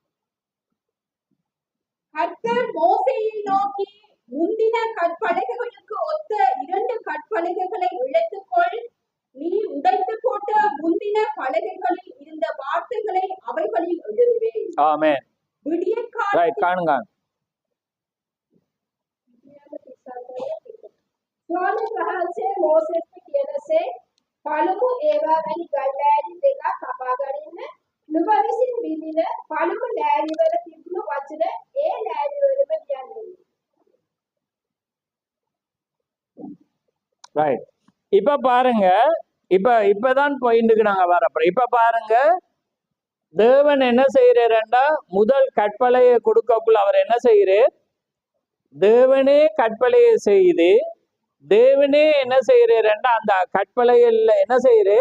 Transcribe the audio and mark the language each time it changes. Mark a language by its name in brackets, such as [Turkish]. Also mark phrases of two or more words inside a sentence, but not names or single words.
[Tamil] கர்த்தர் மோசேயை நோக்கி, முந்தின கற்பலகைகளுக்கு ஒத்த 2 கற்பலகைகளை இழுத்துக்கொள். நீ உடைத்து போட்ட முந்தின பலகைகளில் இருந்த வார்த்தைகளை அவைகளில் எழுதுவேன். ஆமென். ரைட், காணுங்க. [Sinhala] ස්වාමීන් වහන්සේ මෝසෙස්ට කියනසේ පළමු ඒවා වැනි ගල් ලෑලි දෙකක් කපා ගනින්න. නුඹ විසින් විඳින පළමු ලෑලි වල තිබුණු වචන ඒ ලෑලි වලම ලියන්න. [Tamil] ரைட், இப்ப பாருங்க, இப்பதான் பாயிண்ட்டுக்கு நாங்க வரப்போறோம். இப்ப பாருங்க, தேவன் என்ன செய்யறாருன்னா, முதல் கற்பலையை கொடுக்கக்குள்ள அவர் என்ன செய்யறார்? தேவனே கற்பலையை செய்து தேவனே என்ன செய்யறாருன்னா அந்த கற்பலையில என்ன செய்யறார்?